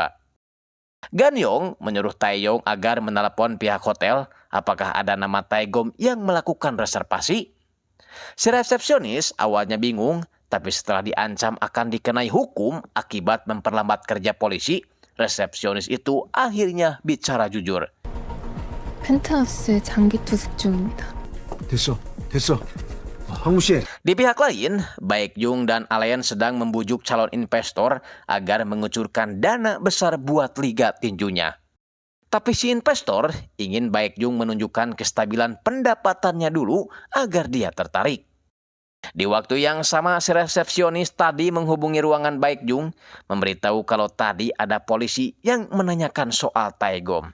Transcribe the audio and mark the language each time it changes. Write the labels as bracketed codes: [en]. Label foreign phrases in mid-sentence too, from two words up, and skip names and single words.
[id] Ganyong menyuruh Taeyong agar menelepon pihak hotel apakah ada nama Taegom yang melakukan reservasi. Si resepsionis awalnya bingung, tapi setelah diancam akan dikenai hukum akibat memperlambat kerja polisi, resepsionis itu akhirnya bicara jujur. [ko] 펜트하우스에 장기 투숙 중입니다. 됐어. 황무 씨. [id] Di pihak lain, Baekjung dan Alen sedang membujuk calon investor agar mengucurkan dana besar buat liga tinjunya. Tapi si investor ingin Baekjung menunjukkan kestabilan pendapatannya dulu agar dia tertarik. Di waktu yang sama, si resepsionis tadi menghubungi ruangan Baekjung, memberitahu kalau tadi ada polisi yang menanyakan soal Taegom.